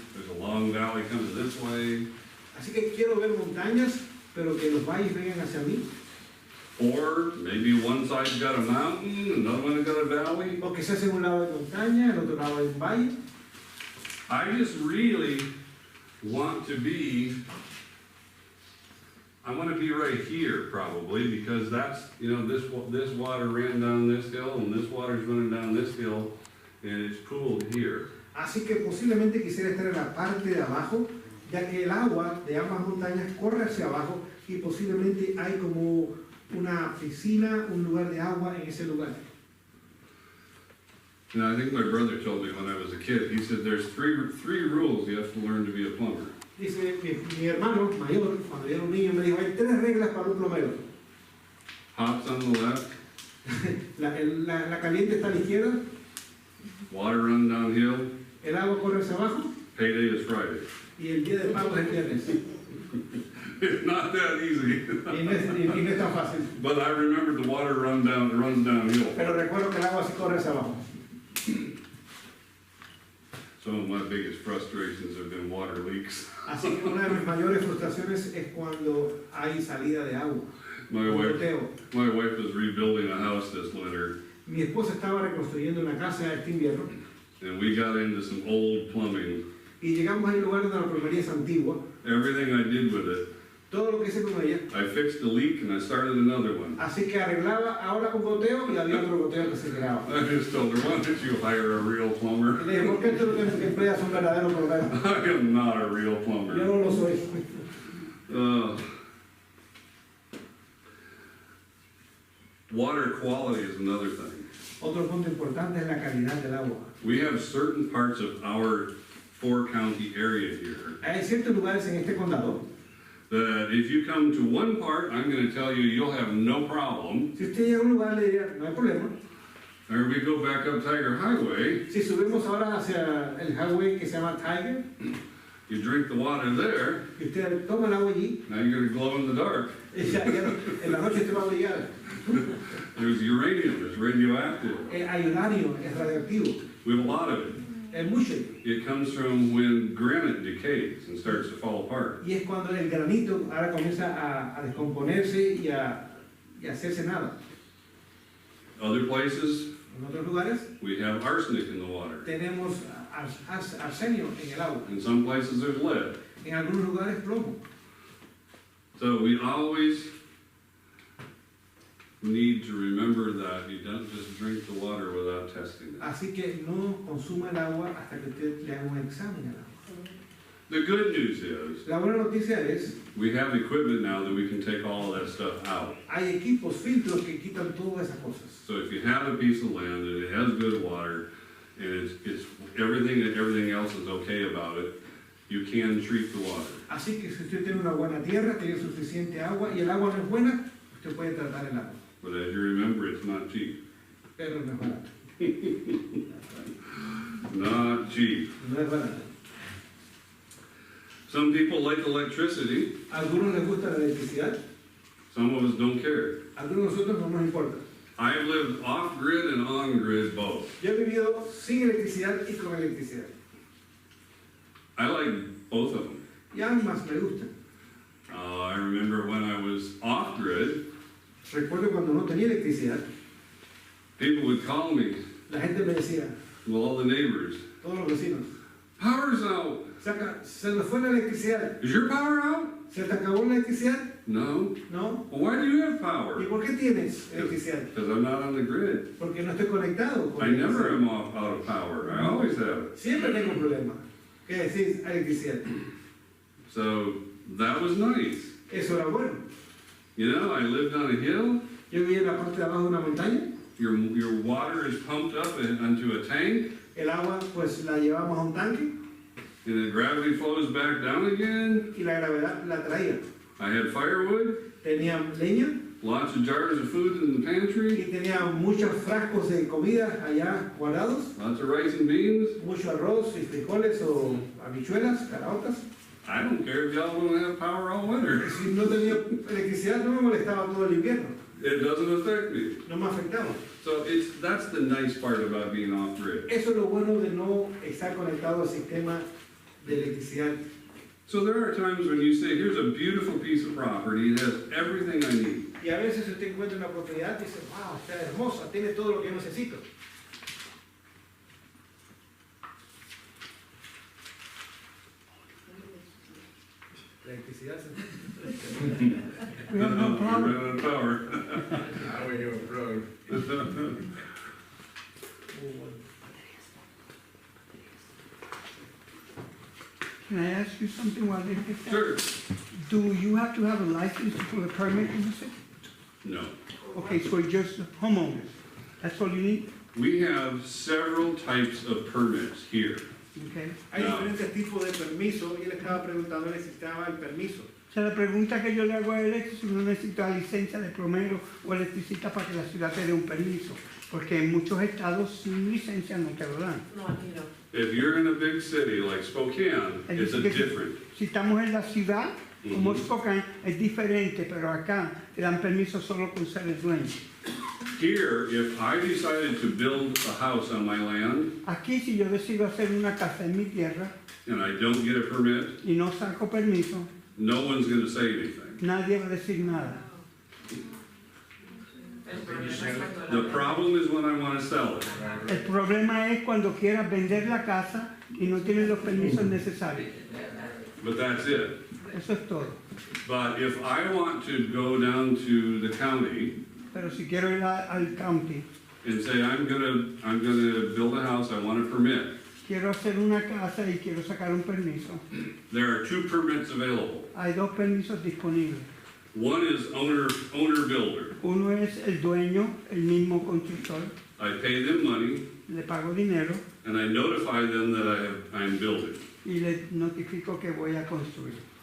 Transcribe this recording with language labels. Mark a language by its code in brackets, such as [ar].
[en] There's a long valley coming this way. [es] Así que quiero ver montañas, pero que los valles vengan hacia mí. [en] Or maybe one side's got a mountain, another one's got a valley. [es] O quizás en un lado hay montaña, en otro lado hay un valle. [en] I just really want to be, I want to be right here probably, because that's, you know, this water ran down this hill and this water's running down this hill and it's pooled here. [es] Así que posiblemente quisiera estar en la parte de abajo, ya que el agua de ambas montañas corre hacia abajo y posiblemente hay como una piscina, un lugar de agua en ese lugar. [en] And I think my brother told me when I was a kid, he said there's three rules you have to learn to be a plumber. [es] Dice mi hermano mayor, cuando yo era un niño, me dijo, hay 3 reglas para un plomero. [en] Hot's on the left, [es] La caliente está a la izquierda, [en] water run downhill, [es] el agua corre hacia abajo [en] payday is Friday. [es] y el día de pago es el viernes. [en] It's not that easy. [es] Y no es tan fácil. [en] But I remember the water runs downhill. [es] Pero recuerdo que el agua sí corre hacia abajo. [en] Some of my biggest frustrations have been water leaks. [es] Así que una de mis mayores frustraciones es cuando hay salida de agua. [en] My [es] un [en] wife [es] goteo. [en] was rebuilding a house this winter, [es] Mi esposa estaba reconstruyendo una casa este invierno [en] and we got into some old plumbing. [es] y llegamos al lugar donde la plomería es antigua. [en] Everything I did with it, [es] Todo lo que hice con ella. [en] I fixed a leak and I started another one. [es] Así que arreglaba ahora un goteo y había otro goteo que se quedaba. [en] I just told her, why don't you hire a real plumber? [es] Y le dije, ¿por qué tú no empleas un verdadero plomero? [en] I am not a real [es] Yo [en] plumber. [es] no lo soy. [en] Water quality is another thing. [es] Otro punto importante es la calidad del agua. [en] We have certain parts of our 4-county area here [es] Hay ciertos lugares en este condado. [en] that if you come to one part, I'm going to tell you, you'll have no problem. [es] Si usted llega a un lugar, le diría, no hay problema. [en] Or we go back up Tiger Highway, [es] Si subimos ahora hacia el highway que se llama Tiger, [en] you drink the water there, [es] y usted toma el agua allí, [en] now you're going to glow in the dark. [es] y ya en la noche te va a brillar. [en] There's uranium, there's radioactive. [es] Hay uranio, es radioactivo, [en] We have a lot of it. [es] es mucho. [en] It comes from when granite decays and starts to fall apart. [es] Y es cuando el granito ahora comienza a descomponerse y a hacerse nada. [en] Other places, [es] En otros lugares [en] we have arsenic in the water. [es] tenemos arsenio en el agua. [en] In some places, there's lead. [es] En algunos lugares plomo. [en] So we always need to remember that you don't just drink the water without testing it. [es] Así que no consuma el agua hasta que usted le haga un examen al agua. [en] The good news is, [es] La buena noticia es, [en] we have equipment now that we can take all of that stuff out. [es] hay equipos, filtros que quitan todas esas cosas. [en] So if you have a piece of land and it has good water, and it's everything else is okay about it, you can treat the water. [es] Así que si usted tiene una buena tierra, tiene suficiente agua y el agua no es buena, usted puede tratar el agua. [en] But as you remember, it's not cheap. [es] Pero no es barato. [en] Not cheap. [es] No es barato. [en] Some people like electricity, [es] A algunos les gusta la electricidad, [en] some of us don't care. [es] a algunos de nosotros no nos importa. [en] I've lived off-grid and on-grid both. [es] Yo he vivido sin electricidad y con electricidad. [en] I like both of them. [es] Y ambas me gustan. [en] I remember when I was off-grid, [es] Recuerdo cuando no tenía electricidad, [en] people would call me, [es] la gente me decía, [en] well, all the neighbors, [es] todos los vecinos, [en] power's out. [es] se nos fue la electricidad, [en] Is your power out? [es] se te acabó la electricidad, [en] No. [es] ¿no? [en] Well, why do you have [es] ¿Y [en] power? [es] por qué tienes electricidad? [en] Because I'm not on the grid. [es] Porque no estoy conectado con [en] I never [es] electricidad. [en] am out of power. I always have it. [es] Siempre tengo un problema. ¿Qué decís? Electricidad. [en] So that was nice. [es] Eso era bueno. [en] You know, I lived on a hill. [es] Yo vivía en la parte de abajo de una montaña, [en] Your water is pumped up onto a tank, [es] el agua pues la llevamos a un tanque [en] and the gravity flows back down again. [es] y la gravedad la traía. [en] I had firewood, [es] Tenía leña [en] lots of jars of food in the pantry, [es] y tenía muchos frascos de comida allá guardados, [en] lots of rice and beans. [es] mucho arroz y frijoles o habichuelas, caraotas. [en] I don't care if y'all don't have power all winter. [es] Si no tenía electricidad no me molestaba todo el invierno. [en] It doesn't affect me. [es] No me ha afectado. [en] So that's the nice part about being off-grid. [es] Eso es lo bueno de no estar conectado al sistema de electricidad. [en] So there are times when you say, here's a beautiful piece of property, it has everything I need. [es] Y a veces usted encuentra una propiedad y dice, wow, está hermosa, tiene todo lo que yo necesito. La electricidad [en] We have no You're problem. running out of power. Now we have a road. Can I ask you something while they get that? Sure. Do you have to have a license to put a permit in the city? No. Okay, so it's just homeowners, that's all you need? We have several types of permits here. Okay. [es] Hay No. diferentes tipos de permiso y él estaba preguntando, necesitaba el permiso. O sea, la pregunta que yo le hago a él es si uno necesita licencia de plomero o electricista para que la ciudad te dé un permiso, porque en muchos estados sin licencia no te lo dan. No, aquí no. [en] If you're in a big city like Spokane, [es] Es [en] it's a [es] decir, que [en] different. [es] si estamos en la ciudad, como Ujú. Spokane, es diferente, pero acá te dan permiso solo con ser el dueño. [en] Here, if I decided to build a house on my land [es] Aquí, si yo decido hacer una casa en mi tierra [en] and I don't get a permit, [es] y no saco permiso, [en] no one's gonna say anything. [es] nadie va a decir nada. El problema es cuando [en] The [es] la- [en] problem is when I wanna sell it. [es] El problema es cuando quieras vender la casa y no tienes los permisos necesarios. [en] But that's it. [es] Eso es todo. [en] But if I want to go down to the county [es] Pero si quiero ir al county, [en] and say, I'm gonna build a house, I want a permit, [es] quiero hacer una casa y quiero sacar un permiso, [en] there are two permits available. [es] hay dos permisos disponibles. [en] One is owner-builder. [es] Uno es el dueño, el mismo constructor, [en] I pay them money [es] le pago dinero [en] and I notify them that I'm building. [es] y le notifico que voy a construir.